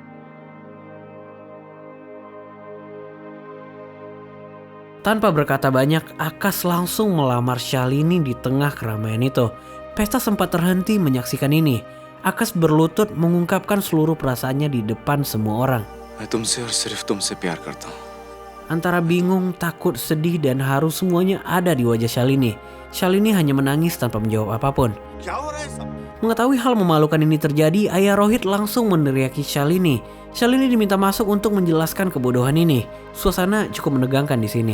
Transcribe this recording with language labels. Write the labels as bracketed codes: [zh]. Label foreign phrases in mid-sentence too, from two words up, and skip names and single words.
[id] Tanpa berkata banyak, Akash langsung melamar Shalini di tengah keramaian itu. Pesta sempat terhenti menyaksikan ini. Akash berlutut mengungkapkan seluruh perasaannya di depan semua orang. [hi] मैं तुमसे और सिर्फ तुमसे प्यार करता हूँ। [id] Antara bingung, takut, sedih, dan haru semuanya ada di wajah Shalini. Shalini hanya menangis tanpa menjawab apapun. Mengetahui hal memalukan ini terjadi, ayah Rohit langsung meneriaki Shalini. Shalini diminta masuk untuk menjelaskan kebodohan ini. Suasana cukup menegangkan di sini.